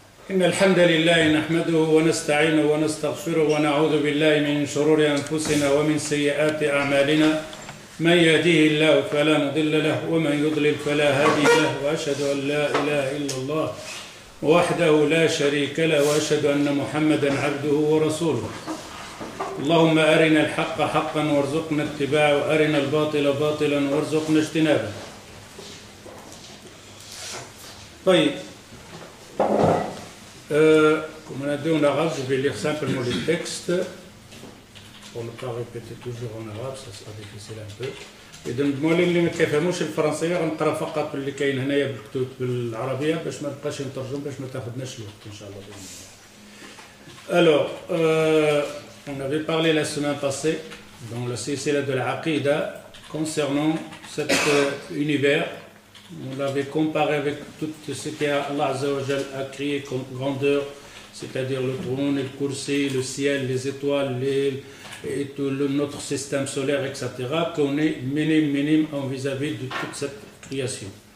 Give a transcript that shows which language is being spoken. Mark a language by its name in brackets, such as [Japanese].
[Arabic] إن الحمد لله نحمده ونستعينه ونستغفره ونعوذ بالله من شرور أنفسنا ومن سيئات أعمالنا من يهديه الله فلا مضل له ومن يضلل فلا هادي له وأشهد أن لا إله إلا الله وحده لا شريك له وأشهد أن محمدا عبده ورسوله. اللهم أرنا الحق حقا وارزقنا اتباعه وأرنا الباطل باطلا وارزقنا اجتنابه. [French] طيب, comme on a dit en arabe, je vais lire simplement le texte pour ne pas répéter toujours en arabe, ça sera difficile un peu. [Arabic] إذا المولين اللي ما كيفهموش الفرنسية غنقرا فقط اللي كاين هنايا بالكتب بالعربية باش ما نبقاش نترجم باش ما تاخذناش الوقت إن شاء الله بإذن الله. [French] Alors, on avait parlé la semaine passée dans le silsila de l'Aqida concernant cet univers. On l'avait comparé avec tout ce qu'Allah Azza wa Jal a créé comme grandeur, c'est-à-dire le trône, le kursi, le ciel, les étoiles, et tout notre système solaire, etc., qu'on est minime vis-à-vis de toute cette création.